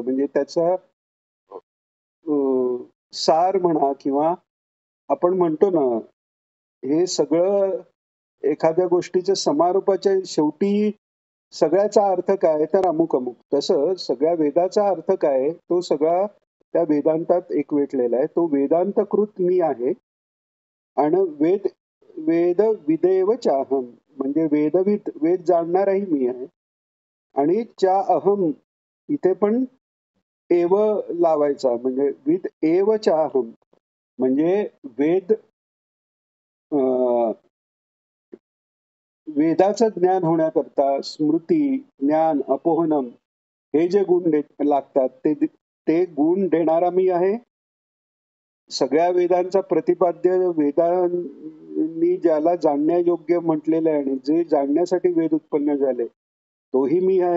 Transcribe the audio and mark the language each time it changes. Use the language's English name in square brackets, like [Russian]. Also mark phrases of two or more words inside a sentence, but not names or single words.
[Marathi] म्हणजे त्याचा सार म्हणा किंवा आपण म्हणतो ना, हे सगळं एखाद्या गोष्टीच्या समारोपाच्या शेवटी सगळ्याचा अर्थ काय तर अमुक अमुक. तसं सगळ्या वेदाचा अर्थ काय तो सगळा त्या वेदांतात एकवटलेला आहे. तो वेदांतकृत मी आहे आणि [Sanskrit] वेद विदेव चाहम [Marathi] म्हणजे वेद जाणणाराही मी आहे आणि च्या अहम इथे पण एव लावायचा म्हणजे [Sanskrit] विद एव चाहम [Marathi] म्हणजे वेद वेदाचं ज्ञान होण्याकरता स्मृती, ज्ञान, अपोहनम हे जे गुण लागतात ते गुण देणारा मी आहे. सगळ्या वेदांचा प्रतिपाद्य वेदांनी ज्याला जाणण्यायोग्य म्हटलेलं आहे आणि जे जाणण्यासाठी वेद उत्पन्न झाले तोही मी आहे.